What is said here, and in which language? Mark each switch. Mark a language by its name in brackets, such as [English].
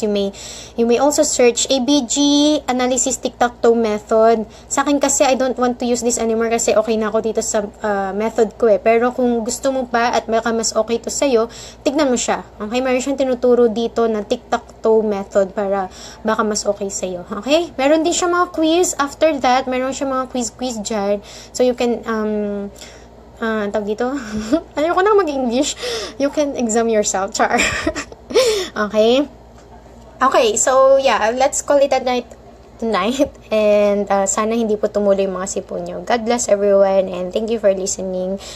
[English] You may also search ABG analysis tic-tac-toe method. [Filipino] Sa akin kasi [English] I don't want to use this anymore [Filipino] kasi okay na ako dito sa method ko eh. Pero kung gusto mo pa at baka mas okay to sa'yo, tignan mo siya. Okay, meron siyang tinuturo dito na tic-tac-toe method para baka mas okay sa'yo. Okay? Meron din siya mga quiz. [English] After that, [Filipino] meron siya mga quiz dyan. [English] So you can [Filipino] tawag dito. Ayoko na mag-English. [English] You can exam yourself, char. Okay? Okay, so yeah, let's call it a night tonight. And [Filipino] sana hindi po tumuloy yung mga sipon nyo. [English] God bless everyone and thank you for listening.